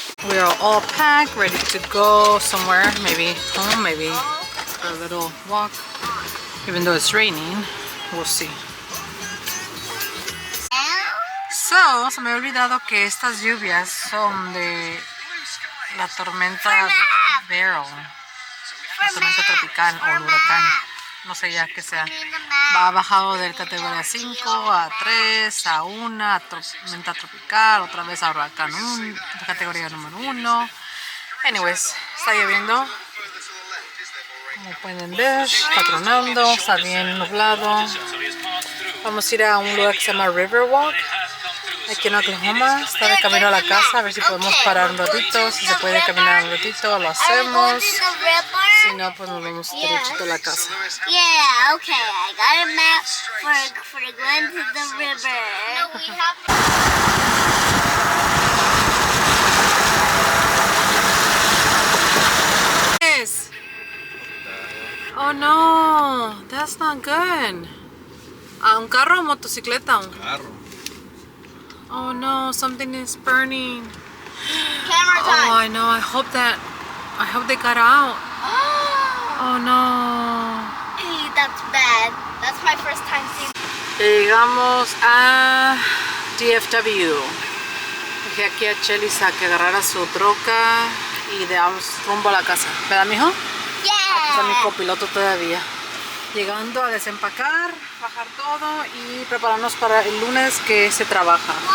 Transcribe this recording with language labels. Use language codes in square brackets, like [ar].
[en] We are all packed, ready to go somewhere. Maybe home, maybe for a little walk. Even though it's raining, we'll see. [es] So, se me ha olvidado que estas lluvias son de la tormenta Verano, la tormenta tropical o el huracán, no sé ya que sea. Ha bajado de categoría 5 a 3, a 1, a tormenta tropical, otra vez a huracán 1, categoría número 1. Anyways, está lloviendo. Como pueden ver, está tronando, está bien nublado. Vamos a ir a un lugar que se llama Riverwalk. Aquí en Oklahoma, está de camino a la casa, a ver si podemos parar un ratito, si se puede caminar un ratito, lo hacemos. Si no, pues nos vamos derechito a la casa. [en] Yeah, okay, I got a map for going to the river. No, we have... Oh no, that's not good. [es] ¿Un carro o motocicleta? Un carro. [en] Oh no, something is burning. Camera time. Oh, I know. I hope they got out. Oh no. Hey, that's bad. That's my first time seeing. [es] Llegamos a DFW. Dejé aquí a Chelis a que agarrara su troca y damos rumbo a la casa. ¿Verdad, mijo? Aquí está mi copiloto todavía. Llegando a desempacar, bajar todo y prepararnos para el lunes que se trabaja.